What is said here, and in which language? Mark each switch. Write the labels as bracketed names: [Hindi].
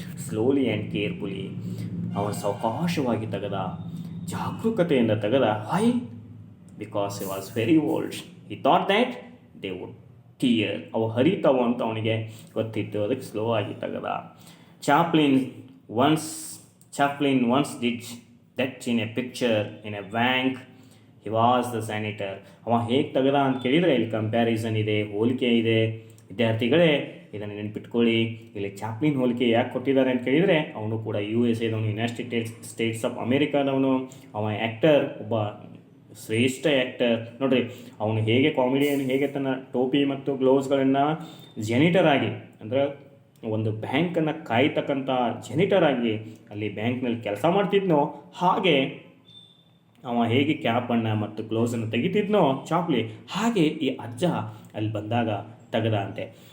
[English] Slowly and carefully. [Kannada] ಅವನು ಸಾವಕಾಶವಾಗಿ ತೆಗೆದ, ಜಾಗರೂಕತೆಯಿಂದ ತೆಗೆದ. [English] Why? Because he was very old. He thought that they would tear. [Kannada] ಅವು ಹರಿತಾವು ಅಂತ ಅವನಿಗೆ ಗೊತ್ತಿತ್ತು, ಅದಕ್ಕೆ ಸ್ಲೋ ಆಗಿ ತೆಗೆದ. [English] Chaplin once did that in a picture in a bank. He was the janitor. [Kannada] ಅವ ಹೇಗೆ ತೆಗೆದ ಅಂತ ಕೇಳಿದರೆ ಇಲ್ಲಿ ಕಂಪ್ಯಾರಿಸನ್ ಇದೆ, ಹೋಲಿಕೆ ಇದೆ. ವಿದ್ಯಾರ್ಥಿಗಳೇ ಇದನ್ನು ನೆನಪಿಟ್ಕೊಳ್ಳಿ. ಇಲ್ಲಿ ಚಾಪ್ಲಿನ್ ಹೋಲಿಕೆ ಯಾಕೆ ಕೊಟ್ಟಿದ್ದಾರೆ ಅಂತ ಕೇಳಿದರೆ, ಅವನು ಕೂಡ USA-ದವನು, ಯುನೈಟೆಡ್ ಸ್ಟೇಟ್ಸ್ ಆಫ್ ಅಮೇರಿಕಾದವನು. ಅವ ಆ್ಯಕ್ಟರ್, ಒಬ್ಬ ಶ್ರೇಷ್ಠ ಆ್ಯಕ್ಟರ್. ನೋಡ್ರಿ, ಅವನು ಹೇಗೆ ಕಾಮಿಡಿಯನ್, ಹೇಗೆ ತನ್ನ ಟೋಪಿ ಮತ್ತು ಗ್ಲೌಸ್ಗಳನ್ನು ಜೆನಿಟರ್ ಆಗಿ, ಅಂದರೆ ಒಂದು ಬ್ಯಾಂಕನ್ನು ಕಾಯ್ತಕ್ಕಂಥ ಜೆನಿಟರ್ ಆಗಿ ಅಲ್ಲಿ ಬ್ಯಾಂಕ್ನಲ್ಲಿ ಕೆಲಸ ಮಾಡ್ತಿದ್ನೋ, ಹಾಗೆ ಅವ ಹೇಗೆ ಕ್ಯಾಪನ್ನು ಮತ್ತು ಗ್ಲೌಸನ್ನು ತೆಗಿತಿದ್ನೋ ಚಾಪ್ಲಿ, ಹಾಗೆ ಈ ಅಜ್ಜ ಅಲ್ಲಿ ಬಂದಾಗ ತೆಗೆದ ಅಂತೆ.